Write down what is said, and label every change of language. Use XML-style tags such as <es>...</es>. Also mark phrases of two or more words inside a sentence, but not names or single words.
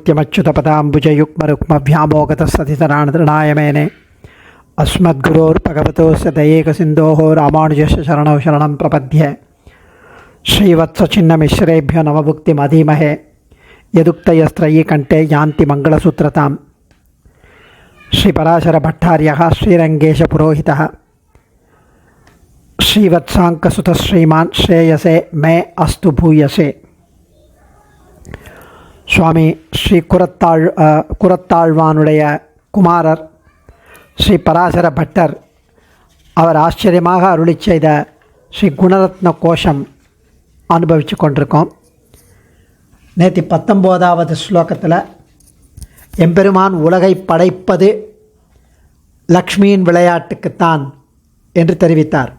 <sa>नित्यमच्युतपदाम्बुजयुग्मरुक्मव्यामोगतस्ततितराणतृणाय मेने अस्मद्गुरोर्भगवतोस्य दयेकसिन्धोः रामानुजस्य शरणौ शरणं प्रपद्ये श्रीवत्सचिन्नमिश्रेभ्यो नवभुक्तिमधीमहे यदुक्तयस्त्रयी कंठे यान्ति मंगलसूत्रताम् श्रीपराशरभट्टार्यः श्रीरंगेशपुरोहितः श्रीवत्साङ्कसुतः श्रीमान् श्रेयसे मे अस्तु भूयसे</sa> <ta>சுவாமி ஸ்ரீ குரத்தாழ்வானுடைய குமாரர் ஸ்ரீ பராசர பட்டர் அவர் ஆச்சரியமாக அருளி செய்த ஸ்ரீ குணரத்ன கோஷம் அனுபவித்து கொண்டிருக்கோம். நேற்று 19வது ஸ்லோகத்தில் எம்பெருமான் உலகை படைப்பது லக்ஷ்மியின் விளையாட்டுக்குத்தான் என்று தெரிவித்தார்.</ta>